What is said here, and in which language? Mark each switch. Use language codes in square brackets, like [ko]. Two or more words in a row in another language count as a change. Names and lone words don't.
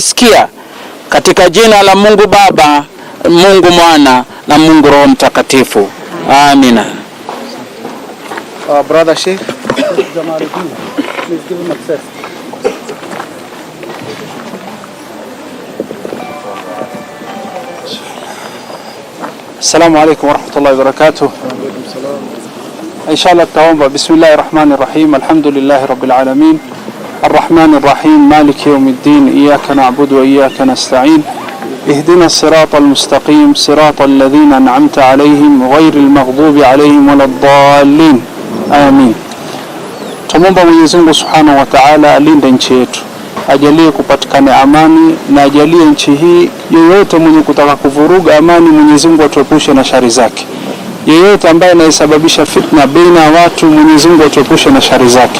[sw] kusikia, katika jina la Mungu Baba, Mungu Mwana na Mungu Roho Mtakatifu. Amina. [en] Brother Sheikh, please give him access. [ar] السلام عليكم ورحمة الله وبركاته. [sw] Inshallah taomba. [ar] بسم الله الرحمن الرحيم. الحمد لله رب العالمين. الرحمن الرحيم. مالك يوم الدين. إياك نعبد وإياك نستعين. اهدنا الصراط المستقيم. صراط الذين أنعمت عليهم غير المغضوب عليهم ولا الضالين. Amin. [sw] Tumomba Mwenyezi Mungu [ar] سبحانه وتعالى [sw] alinde nchi yetu, ajalie kupatikane amani, na ajalie nchi hii yeyote mwenye kutaka kuvuruga amani, Mwenyezi Mungu atuepushe na shari zake. Yeyote ambaye anayesababisha fitna baina ya watu, Mwenyezi Mungu atuepushe na shari zake.